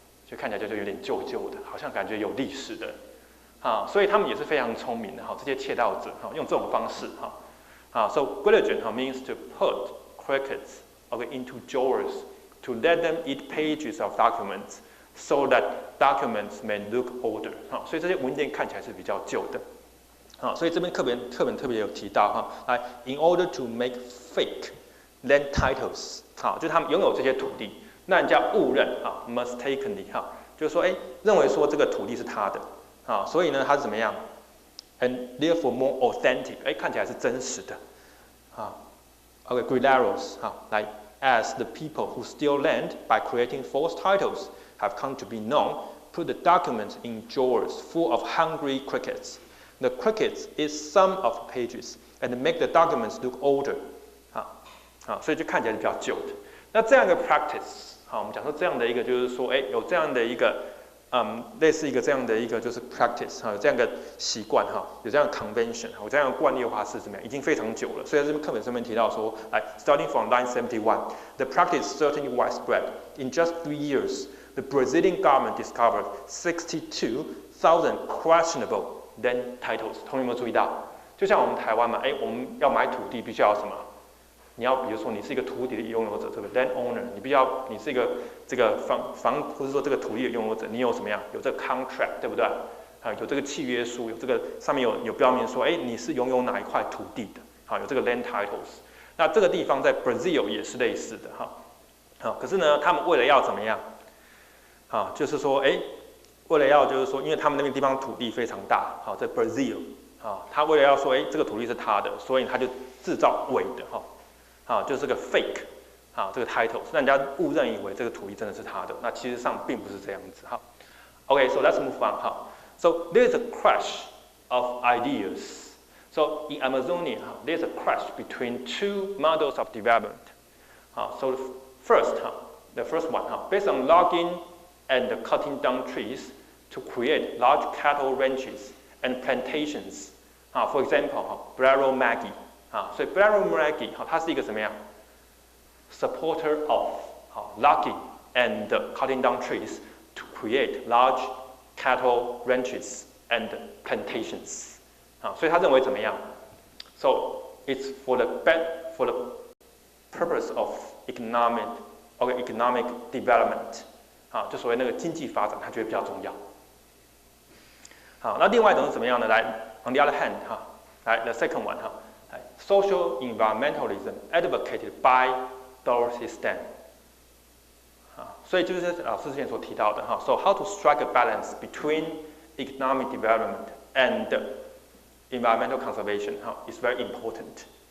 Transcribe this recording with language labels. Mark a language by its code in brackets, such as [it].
[zh] 就看起来就有点旧旧的，好像感觉有历史的所以他们也是非常聪明的这些窃盗者用这种方式 [en] So Guillotin means to put crickets into drawers to let them eat pages of documents so that documents may look older [zh] 所以这些文件看起来是比较旧的所以这边课本特别有提到来 [en] in order to make fake land titles [zh] 就是他们拥有这些土地。那人家误认 [en] mistakenly [zh] 就是说认为说这个土地是他的所以呢他是怎么样 [en] and therefore more authentic [zh] 看起来是真实的 [en] Guerilleros 来 as the people who steal land by creating false titles have come to be known, put the documents in drawers full of hungry crickets. The crickets eat some of the pages and make the documents look older. [zh] 所以就看起来是比较旧的。那这样一个 practice， 我们讲说这样的一个就是说，有这样的一个，类似一个这样的一个就是 practice， 有这样一个习惯，有这样的 convention， 有这样的惯例的话是怎么样？已经非常久了。所以在这边课本上面提到说，来 [en] starting from line 71, the practice certainly widespread. In just 3 years, the Brazilian government discovered 62,000 questionable land titles. [zh] 同学有没有注意到？就像我们台湾嘛，我们要买土地必须要什么？你要比如说你是一个土地的拥有者，这个 land owner， 你是一个这个房或者说这个土地的拥有者，你有什么样？有这个 contract， 对不对？有这个契约书，有这个上面有标明说，你是拥有哪一块土地的，有这个 land titles。那这个地方在 Brazil 也是类似的，可是呢，他们为了要怎么样？就是说，为了要就是说，因为他们那边地方土地非常大，在 Brazil，他为了要说，这个土地是他的，所以他就制造伪的，就是这个 fake，这个 title， 让人家误认以为这个土地真的是他的，那其实上并不是这样子， [en] Okay, so let's move on. So there's a clash of ideas. So in Amazonia, there's a clash between two models of development. So the first one, based on logging and cutting down trees to create large cattle ranches and plantations. For example, Brero Maggie. [zh] 所以 Brero Maggie 它是一个什么样 [en] ？supporter of logging and cutting down trees to create large cattle ranches and plantations. [zh] 所以他认为怎么样 [en] ？So it's for the purpose of economic development. [zh] 就所谓那个经济发展，他觉得比较重要。那另外一种是怎么样呢？来 [en] on the other hand, the second one, social environmentalism advocated by Dorothy Sten. [zh] 所以就是老师之前所提到的， [en] so how to strike a balance between economic development and environmental conservation is very important.